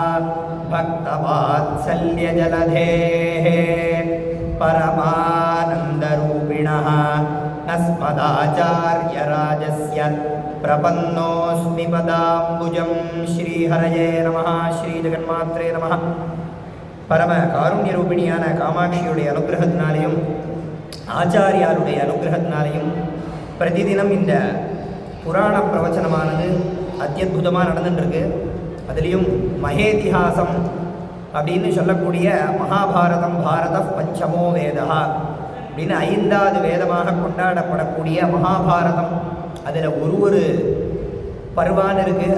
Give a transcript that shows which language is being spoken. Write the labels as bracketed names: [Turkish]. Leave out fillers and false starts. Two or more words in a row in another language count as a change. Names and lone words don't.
[Sanskrit] भक्तवात्सल्यजलधेः परमानन्दरूपिणः अस्मदाचार्यराजस्य प्रपन्नोऽस्मि पदाम्बुजं श्रीहरये नमः श्रीजगन्मात्रे नमः [Tamil] பரம காருண்யரூபிணியான காமாட்சியுடைய அனுகிரகத்தினாலையும் ஆச்சாரியாருடைய அனுகிரகத்தினாலையும் பிரதிதினம் இந்த புராண பிரவச்சனமானது அத்தியுதமாக நடந்துட்டுருக்கு. அதுலேயும் மகேதிஹாசம் அப்படின்னு சொல்லக்கூடிய மகாபாரதம் [Sanskrit] भारत पञ्चमो वेदः [Tamil] அப்படின்னு 5வது வேதமாக கொண்டாடப்படக்கூடிய மகாபாரதம் அதில் ஒரு பருவான்னு இருக்குது.